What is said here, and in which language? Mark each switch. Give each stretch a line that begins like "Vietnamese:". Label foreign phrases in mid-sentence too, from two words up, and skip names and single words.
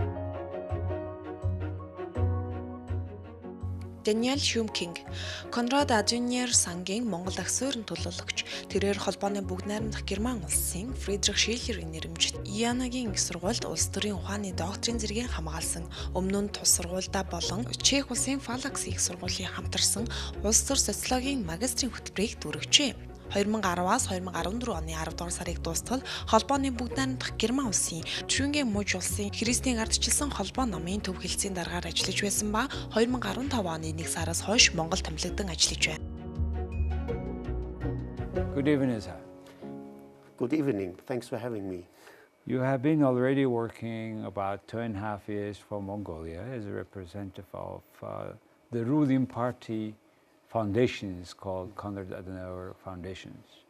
Mongolian: Даниель Шмюкинг, Конрад-Аденауэр-Сангийн Монгол дахь суурин төлөөлөгч, тэрээр холбооны бүгд найрамдах Герман улсын Фридрих Шиллерийн нэрэмжит Янагийн их сургуульд улс төрийн ухааны докторийн зэрэгийг хамгаалсан, өмнө нь тус сургуульдаа болон Чех улсын Фалакс их сургуулийн хамтарсан улс төр социологийн магистрийн хөтөлбөрийг дүүргэжээ. 2010-аас 2014 оны 10 дугаар сарыг дуустал холбооны бүгд найрамдах Герман улсын Schmücking мужи улсын Христийн ардчилсан холбоо намын төв хэлтсийн даргаар ажиллаж байсан ба 2015 оны 1 сараас хойш Монгол томилогдсон ажиллаж байна.
English: Good evening, sir. Good evening. Thanks for having me. You have been already working about 2.5 years for Mongolia as a representative of the ruling party foundations called Konrad-Adenauэр foundations.